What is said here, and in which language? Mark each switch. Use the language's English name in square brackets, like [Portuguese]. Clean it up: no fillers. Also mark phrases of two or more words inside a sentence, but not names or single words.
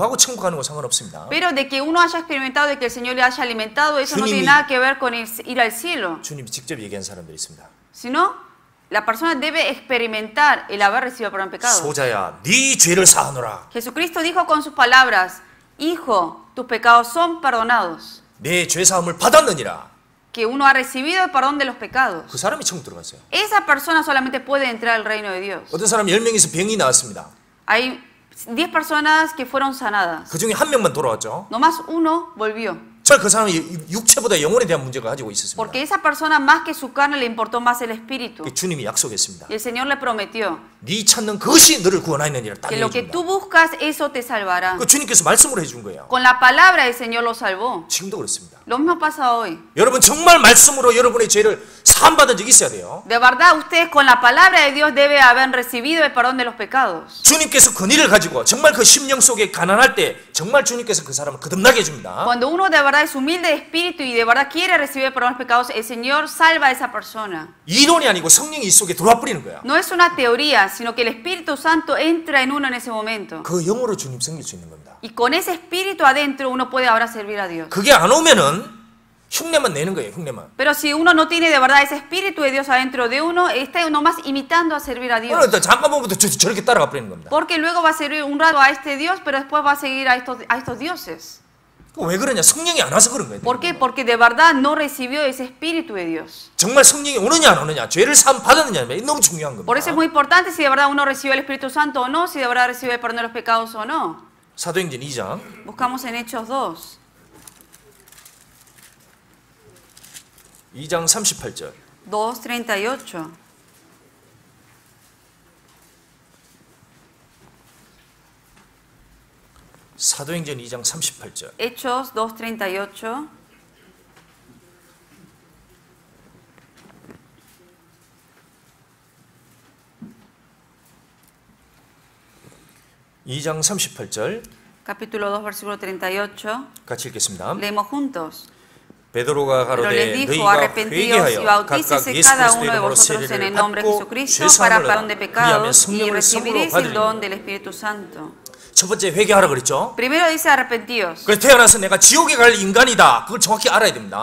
[Korean] 그거하고 천국 가는 거 상관없습니다. [Spanish] Pero de que uno haya experimentado, de que el Señor le haya alimentado, eso no tiene nada que ver con ir al cielo. [Korean] 주님이 직접 얘기한 사람들이 있습니다. [Spanish] Sino, la persona debe experimentar el haber recibido perdón de pecados. [Korean] 소자야, 네 죄를 사하노라. [Spanish] Jesucristo dijo con sus palabras, Hijo, tus pecados son perdonados. [Korean] 내 죄 사함을 받았느니라. [Spanish] Que uno ha recibido el perdón de los pecados. [Korean] 그 사람이 천국 들어갔어요. [Spanish] Esa persona solamente puede entrar al reino de Dios. [Korean] 어떤 사람 10명에서 병이 나왔습니다. [Spanish] Hay 10 personas que fueron sanadas. [Korean] 그 중에 한 명만 돌아왔죠. [Spanish] Nomás uno volvió. [Korean] 그 사람이 육체보다 영혼에 대한 문제가 가지고 있었습니다. [Spanish] Porque esa persona más que su carne le importó más el espíritu. [Korean] 주님이 약속했습니다. [Spanish] Y el Señor le prometió [Korean] 네 찾는 그것이 너를 구원하느니라. 딱 [Spanish] que lo que [Korean] 얘기해줍니다. [Spanish] tú buscas, eso te salvará. [Korean] 그 주님께서 말씀으로 해준 거예요. [Spanish] Con la palabra el Señor lo salvó. [Korean] 지금도 그렇습니다. [Spanish] Lo mismo pasa hoy. [Korean] 여러분 정말 말씀으로 여러분의 죄를 사함받은 적이 있어야 돼요. [Spanish] De verdad, ustedes con la palabra de Dios deben haber recibido el perdón de los pecados. [Korean] 주님께서 권위를 가지고 정말 그 심령 속에 가난할 때 정말 주님께서 그 사람을 거듭나게 해줍니다. [Spanish] Cuando uno de verdad es humilde de espíritu y de verdad quiere recibir el perdón de los pecados, el Señor salva a esa persona. [Korean] 이론이 아니고 성령이 이 속에 들어와 버리는 거야. [Spanish] No es una teoría, sino que el Espíritu Santo entra en uno en ese momento. [Korean] 그 영으로 주님 섬길 수 있는 겁니다. [Spanish] Y con ese espíritu adentro uno puede ahora servir a Dios. [Korean] 그게 안 오면은 흉내만 내는 거예요. 흉내만. [Spanish] Pero si uno no tiene de verdad ese espíritu de Dios adentro de uno, está nomás imitando a servir a Dios. [Korean] 오늘 잠깐 보면 저렇게 따라가 버리는 겁니다. [Spanish] Porque luego va a servir un rato a este Dios, pero después va a seguir a estos dioses. [Korean] 왜 그러냐? 성령이 안 와서 그런 거예요. [Spanish] ¿Por qué? Porque de verdad no recibió ese espíritu de Dios. [Korean] 정말 성령이 오느냐 안 오느냐, 죄를 사함 받았느냐, 너무 중요한 겁니다. [Spanish] Por eso es muy importante si de verdad uno recibió el Espíritu Santo o no, si de verdad recibió el perdón de los pecados o no. [Korean] 사도행전 2장 [Spanish] Buscamos en Hechos 2. [Korean] 2장 38절. [Spanish] 2:38. [Korean] 사도행전 2장 38절. [Spanish] Hechos 2:38. [Korean] 이 장 38절 [Spanish] Capítulo 2, versículo 38. [Korean] 같이 읽겠습니다. [Spanish] Leemos juntos. [Korean] 베드로가 [Spanish] Pero les [Korean] 가로되 [Spanish] dijo, [Korean] 너희가 [Spanish] arrepentíos y [Korean] 회개하여 각각 [Spanish] bautícese [Korean] 예수 [Spanish] cada [Korean] 그리스도의 [Spanish] uno de [Korean] 이름으로 [Spanish] vosotros en [Korean] 세례를 [Spanish] el nombre de [Korean] 받고 [Spanish] Jesucristo [Korean] 죄 [Spanish] para [Korean] 사함을 [Spanish] perdón de [Korean] 받으라. 그리하면 [Spanish] pecados y [Korean] 성령을 [Spanish] recibiréis [Korean] 선물로 [Spanish] el don [Korean] 받으리니. [Spanish] del Espíritu Santo. [Korean] 첫 번째 회개하라 그랬죠. [Spanish] Primero dice arrepentíos. [Korean] 그래서 태어나서 내가 지옥에 갈 인간이다. 그걸 정확히 알아야 됩니다.